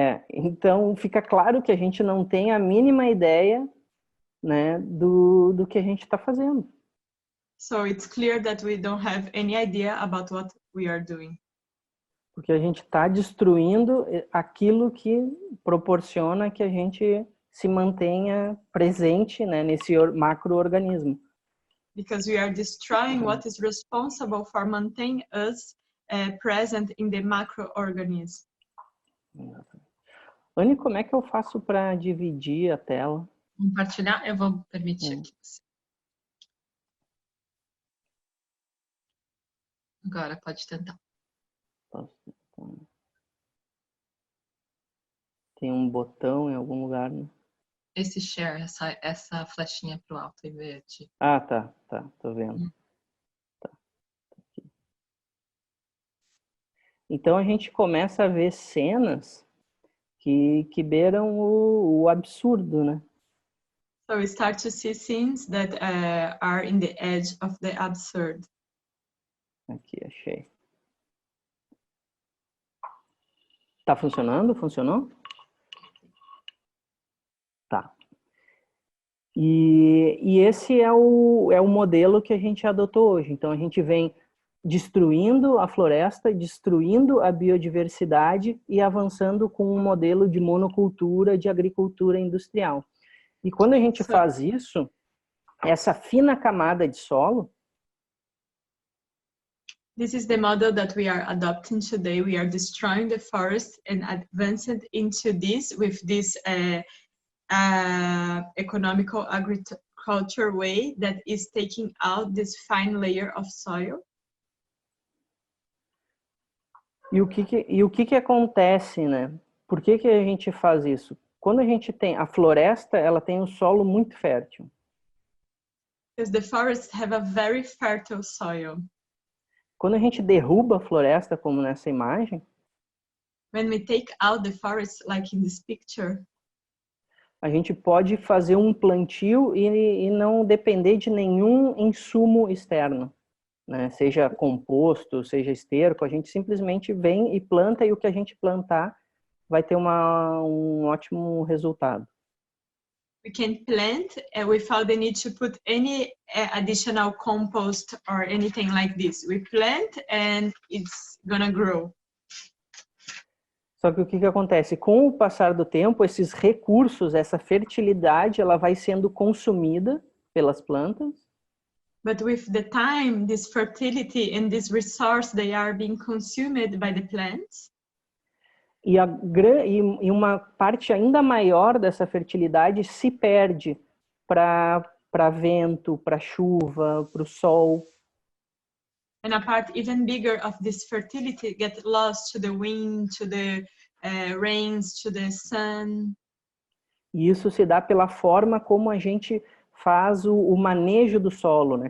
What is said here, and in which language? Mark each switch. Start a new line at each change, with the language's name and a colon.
Portuguese: Então fica claro que a gente não tem a mínima ideia, né, do que a gente está fazendo.
English: So it's clear that we don't have any idea about what we are doing.
Portuguese: Porque a gente está destruindo aquilo que proporciona que a gente se mantenha presente, né, nesse macro-organismo.
English: Because we are destroying what is responsible for maintaining us present in the macroorganism.
Portuguese: Anny, como é que eu faço para dividir a tela? Compartilhar? Eu vou permitir aqui. Agora pode tentar. Tem um botão em algum lugar, né? Esse share, essa flechinha pro alto e verde. Ah, tá, tô vendo. Tá. Aqui. Então a gente começa a ver cenas que beiram o absurdo, né?
English: So we start to see scenes that are in the edge of the absurd.
Portuguese: Aqui, achei. Tá funcionando? Funcionou? Tá. E esse é o modelo que a gente adotou hoje. Então, a gente vem destruindo a floresta, destruindo a biodiversidade e avançando com um modelo de monocultura, de agricultura industrial. E quando a gente faz isso, essa fina camada de solo...
English: This is the model that we are adopting today. We are destroying the forest and advancing into this with this economical agriculture way that is taking out this fine layer of soil.
Portuguese: E o que acontece, né? Por que a gente faz isso? Quando a gente tem a floresta, ela tem um solo muito fértil.
English: Because the forests have a very fertile soil.
Portuguese: Quando a gente derruba a floresta, como nessa imagem,
English: when we take out the forest, like in this picture,
Portuguese: a gente pode fazer um plantio e não depender de nenhum insumo externo, né? Seja composto, seja esterco, a gente simplesmente vem e planta, e o que a gente plantar vai ter um ótimo resultado.
English: We can plant without the need to put any additional compost or anything like this. We plant and it's gonna grow.
Portuguese: Só que o que acontece? Com o passar do tempo, esses recursos, essa fertilidade, ela vai sendo consumida pelas plantas.
English: But with the time, this fertility and this resource, they are being consumed by the plants.
Portuguese: E uma parte ainda maior dessa fertilidade se perde para vento, para chuva, para o sol.
English: And a part even bigger of this fertility gets lost to the wind, to the rains, to the sun.
Portuguese: E isso se dá pela forma como a gente faz o manejo do solo, né?